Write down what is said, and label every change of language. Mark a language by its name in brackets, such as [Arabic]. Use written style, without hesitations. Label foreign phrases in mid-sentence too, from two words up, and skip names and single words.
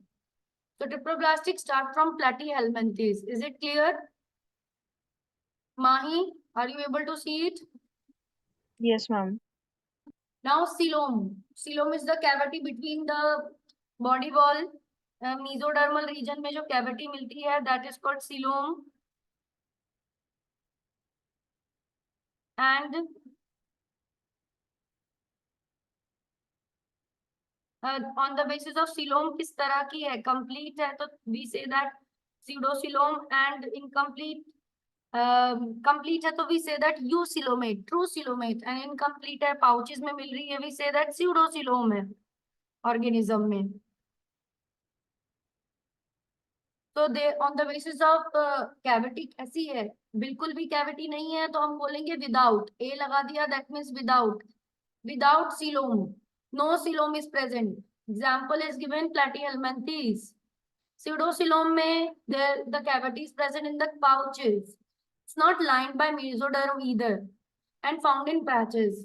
[English] So triploblastic start from platyhelminthes. Is it clear? Mahi, are you able to see it? Yes, ma'am. Now coelom. Coelom is the cavity between the body wall. Mesodermal region [Hindi] में जो cavity मिलती है, [English] that is called coelom. And on the basis of coelom [Hindi] किस तरह की है, [English] complete [Hindi] है, तो [English] we say that pseudocoelom, and incomplete complete [Hindi] है तो [English] we say that eucoelomate, true coelomate, and incomplete है, pouches [Hindi] में मिल रही है, [English] we say that pseudocoelom है organism में. [Hindi] तो [English] they on the basis of cavity [Hindi] कैसी है, बिल्कुल भी कैविटी नहीं है तो हम बोलेंगे विदाउट, ए लगा दिया, [English] that means without. without coelom, no coelom is present. example is given platyhelminthes. Pseudocoelom में the cavity is present in the pouches. It's not lined by mesoderm either and found in patches.